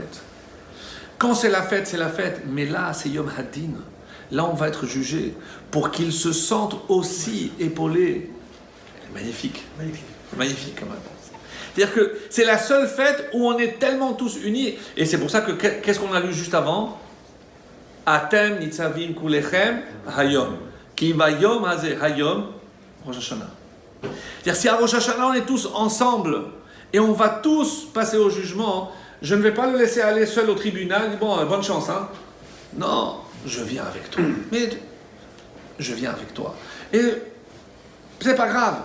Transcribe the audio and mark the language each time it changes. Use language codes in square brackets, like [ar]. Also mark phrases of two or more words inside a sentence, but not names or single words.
[fr] Quand c'est la fête, mais là, c'est [he] יום הדין. [fr] Là, on va être jugé pour qu'ils se sentent aussi épaulés. Magnifique. Magnifique, quand même. C'est-à-dire que c'est la seule fête où on est tellement tous unis. Et c'est pour ça que, qu'est-ce qu'on a lu juste avant? [he] אתם נצבים כולכם היום. כי ביום הזה היום ראש השנה. [fr] C'est-à-dire si à Rosh Hashanah on est tous ensemble et on va tous passer au jugement, je ne vais pas le laisser aller seul au tribunal. Bon, bonne chance, hein. Non, je viens avec toi. Mais je viens avec toi. Et c'est pas grave.